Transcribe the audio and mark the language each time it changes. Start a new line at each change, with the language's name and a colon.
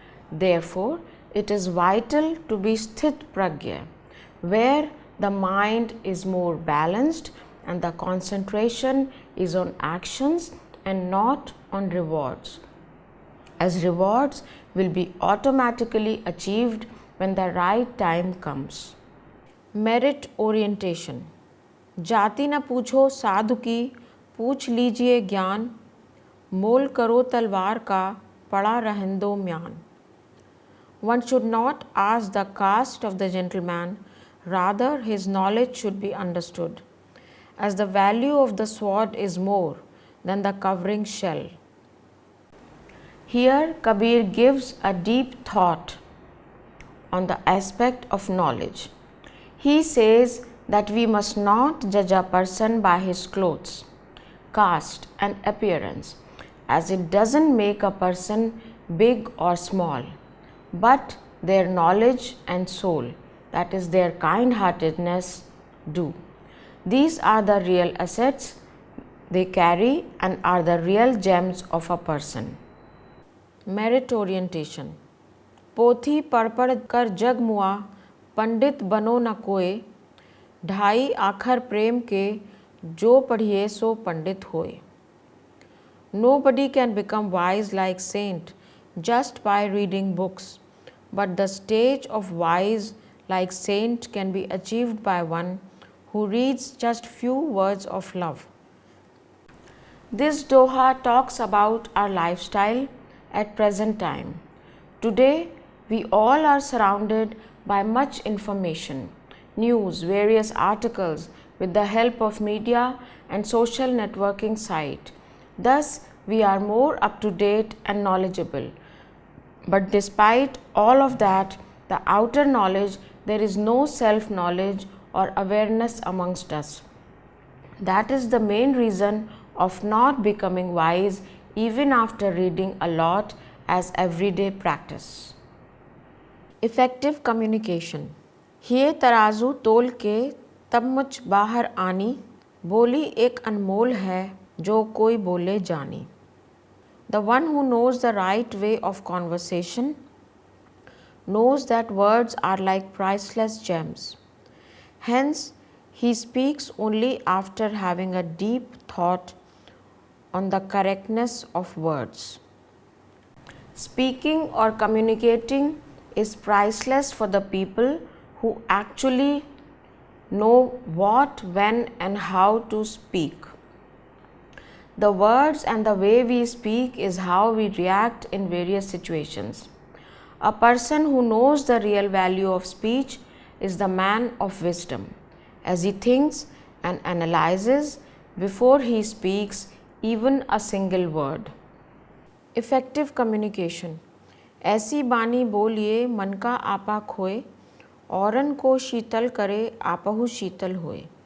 English: Therefore, it is vital to be sthit pragya, where the mind is more balanced and the concentration is on actions and not on rewards, as rewards will be automatically achieved when the right time comes. Merit orientation.
Hindi: जाति न पूछो साधु की, पूछ लीजिए ज्ञान, मोल करो तलवार का, पड़ा रहन दो म्यान.
English: One should not ask the caste of the gentleman, rather his knowledge should be understood, as the value of the sword is more than the covering shell. Here Kabir gives a deep thought on the aspect of knowledge. He says that we must not judge a person by his clothes, caste and appearance, as it doesn't make a person big or small, but their knowledge and soul, that is their kind-heartedness, do. These are the real assets they carry and are the real gems of a person. Merit orientation.
Hindi: पोथी पढ़ पढ़ कर जग मुआ, पंडित बनो न कोय, ढाई आखर प्रेम के, जो पढ़िए सो पंडित होए.
English: Nobody can become wise like saint just by reading books, but the stage of wise like saint can be achieved by one who reads just few words of love. This Doha talks about our lifestyle at present time. Today, we all are surrounded by much information, news, various articles with the help of media and social networking site. Thus, we are more up to date and knowledgeable. But despite all of that, the outer knowledge, there is no self knowledge or awareness amongst us. That is the main reason of not becoming wise even after reading a lot as everyday practice. Effective communication.
Hindi: ये तराजू तोल के तब मुझ बाहर आनी, बोली एक अनमोल है जो कोई बोले जानी.
English: The one who knows the right way of conversation knows that words are like priceless gems. Hence, he speaks only after having a deep thought on the correctness of words. Speaking or communicating is priceless for the people who actually know what, when, and how to speak. The words and the way we speak is how we react in various situations. A person who knows the real value of speech is the man of wisdom, as he thinks and analyzes before he speaks even a single word. Effective communication.
Hindi: ऐसी बानी बोलिए मन का आपा खोए, औरन को शीतल करे आपहु शीतल होए.